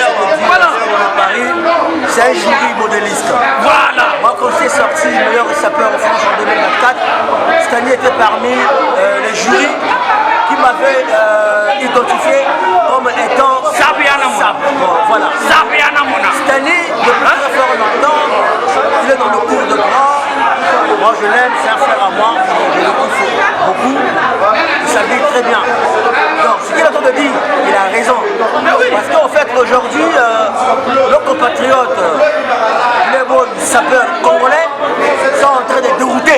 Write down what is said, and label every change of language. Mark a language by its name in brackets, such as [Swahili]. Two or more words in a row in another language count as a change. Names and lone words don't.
[French] voilà. Paris, c'est un jury modéliste. Voilà. Moi quand j'ai sorti meilleur sapeur en France en 2024, Stani était parmi les jurys qui m'avaient identifié comme étant Sabiana Mona. Bon, voilà. Sabiana Mona. Stani, depuis très fort longtemps, il est dans le cours de droit. Moi je l'aime, c'est un frère à moi, je le kiffe beaucoup, il s'habille très bien. Donc ce qu'il a de dire, il a raison. Parce qu'en fait aujourd'hui, nos compatriotes, les bons sapeurs congolais sont en train de dérouter.